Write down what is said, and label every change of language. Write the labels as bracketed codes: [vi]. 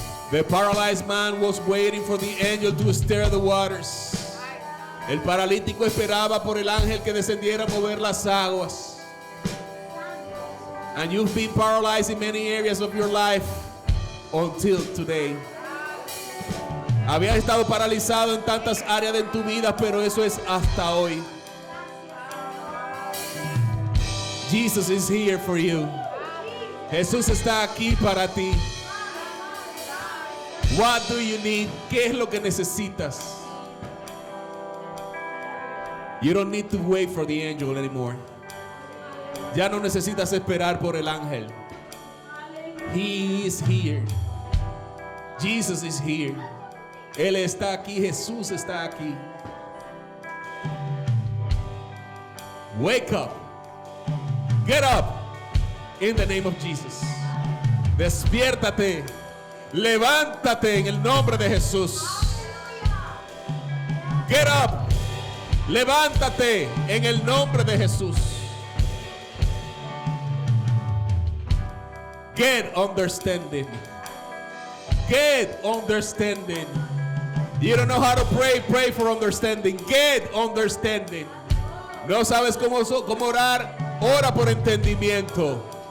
[en] The paralyzed man was waiting for the angel to stir the waters. [es] El paralítico esperaba por el ángel que descendiera a mover las aguas. [en] And you've been paralyzed in many areas of your life until today. [es] Habías estado paralizado en tantas áreas de tu vida, pero eso es hasta hoy. [en] Jesus is here for you. [es] Jesús está aquí para ti. [en] What do you need? [es] ¿Qué es lo que necesitas? [en] You don't need to wait for the angel anymore. [es] Ya no necesitas esperar por el ángel. [en] He is here. Jesus is here. [es] Él está aquí. Jesús está aquí. [en] Wake up. Get up. In the name of Jesus. [es] Despiértate. Levántate en el nombre de Jesús. [en] Get up. [es] Levántate en el nombre de Jesús. [en] Get understanding. Get understanding. You don't know how to pray, pray for understanding. Get understanding. [es] No sabes cómo orar, ora por entendimiento.